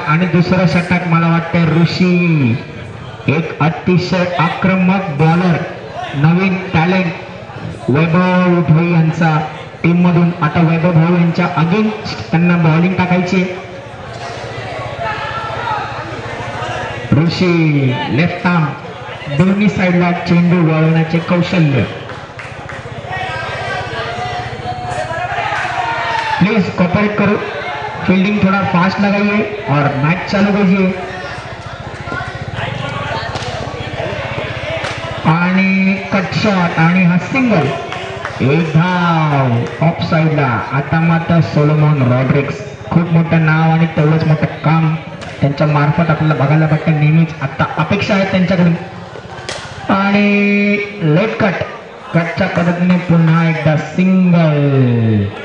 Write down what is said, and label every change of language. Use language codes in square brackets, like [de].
[mr] आणि दुसरं षटक मला वाटतं ऋषी एक अतिशय आक्रमक बॉलर नवीन टॅलेंट वैभव भाई यांचा टीम मधून. आता वैभव भाऊ यांच्या अगेन्स्ट त्यांना बॉलिंग टाकायची. ऋषी लेफ्ट आर्म दोन्ही साईडला चेंडू वळवण्याचे कौशल्य. [hi] प्लीज कॉपरेट करो, फील्डिंग थोड़ा फास्ट लगाइए और मैच चालू कीजिए. [mr] आणि कट शॉट आणि हा सिंगल, एक धाव ऑफ साइडला. आता मात्र सोलोमॉन रॉड्रिक्स खूप मोठं नाव आणि तेवढंच मोठं काम त्यांच्या मार्फत आपल्याला बघायला भेटतं नेहमीच. आता अपेक्षा आहे त्यांच्याकडून. आणि लेट कटच्या पद्धतीने पुन्हा एकदा सिंगल.